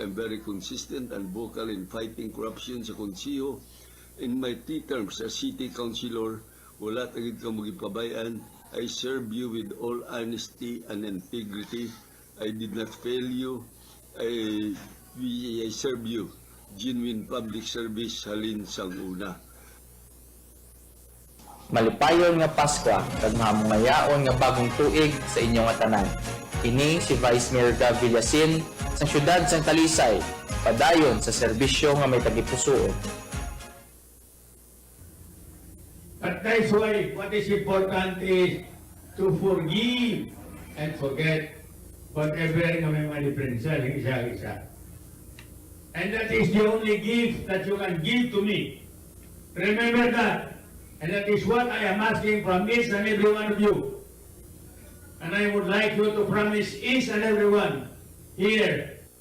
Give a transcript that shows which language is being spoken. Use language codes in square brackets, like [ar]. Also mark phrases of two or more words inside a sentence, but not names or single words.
[en] I'm very consistent and vocal in fighting corruption [hil] sa konsiyo. [en] In my 3 terms as city councilor, [hil] wala tagid ka magipabayan. [en] I serve you with all honesty and integrity. I did not fail you. I serve you. Genuine public service [hil] halin sang una. Malipayon nga Pasko kag mahamungayaon nga bagong tuig sa inyong tanan. Ini si Vice Mayor Gab Villasin sa siyudad sang Talisay, padayon sa serbisyo nga may tagipusoon. [en] But that's why what is important is to forgive and forget whatever [hil] nga may mga diferensya ng isa-isa. [en] And that is the only gift that you can give to me. Remember that. And that is what I am asking from each and every one of you. And I would like you to promise each and every one here